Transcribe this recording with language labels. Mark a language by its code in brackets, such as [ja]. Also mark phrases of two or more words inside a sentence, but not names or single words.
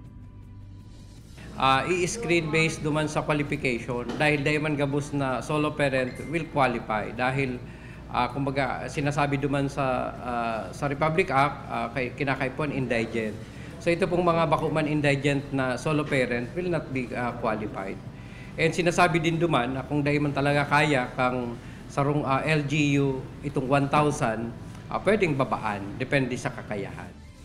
[bik] I-screen based duman sa qualification dahil man gabus na [en] solo parent will qualify [bik] dahil kumbaga sinasabi duman sa Republic Act kay kinakaipon indigent. So ito pong mga bakuman indigent na [en] solo parent will not be qualified. [bik] And sinasabi din duman na kung dahil man talaga kaya kang sarong LGU itong 1,000 pwedeng babaan depende sa kakayahan.